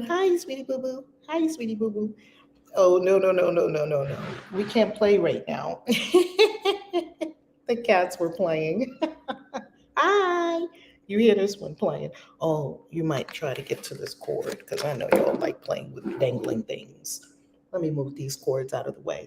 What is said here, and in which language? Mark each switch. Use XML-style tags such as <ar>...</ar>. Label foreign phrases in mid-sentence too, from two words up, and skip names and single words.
<en>Hi, sweetie boo boo. Hi, sweetie boo boo. Oh, no, no, no, no, no, no, no. We can't play right now. The cats were playing. Hi. You hear this one playing. Oh, you might try to get to this cord because I know y'all like playing with dangling things. Let me move these cords out of the way.</en>